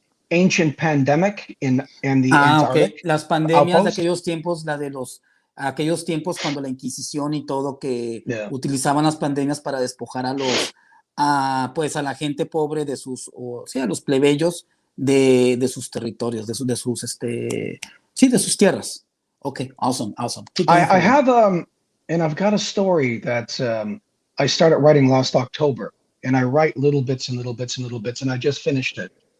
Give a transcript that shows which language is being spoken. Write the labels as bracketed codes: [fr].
[en] Ancient pandemic in the Antarctic. Okay. [es] Las pandemias Outpost. De aquellos tiempos, aquellos tiempos cuando la Inquisición y todo, que utilizaban las pandemias para despojar a la gente pobre a los plebeyos de sus territorios, de sus tierras. [en] Okay, awesome. I have and I've got a story that I started writing last October, and I write little bits, and I just finished it.